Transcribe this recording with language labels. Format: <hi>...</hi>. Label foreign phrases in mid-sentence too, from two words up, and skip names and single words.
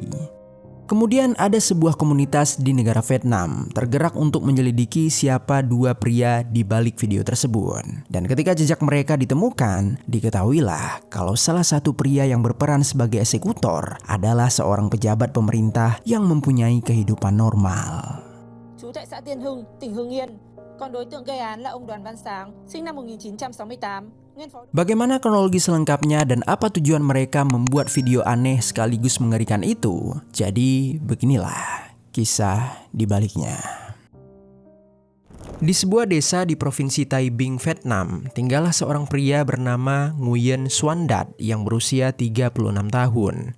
<id>Kemudian ada sebuah komunitas di negara Vietnam tergerak untuk menyelidiki siapa dua pria di balik video tersebut. Dan ketika jejak mereka ditemukan, diketahuilah kalau salah satu pria yang berperan sebagai eksekutor adalah seorang pejabat pemerintah yang mempunyai kehidupan normal.</id> <vi>Trú tại xã Tiên Hưng, tỉnh Hưng Yên. Còn đối tượng gây án là ông Đoàn Văn Sáng, sinh năm 1968.</vi> <id>Bagaimana kronologi selengkapnya dan apa tujuan mereka membuat video aneh sekaligus mengerikan itu? Jadi beginilah kisah di baliknya. Di sebuah desa di provinsi Tai Binh, Vietnam, tinggallah seorang pria bernama Nguyen Xuan Dat yang berusia 36 tahun.</id>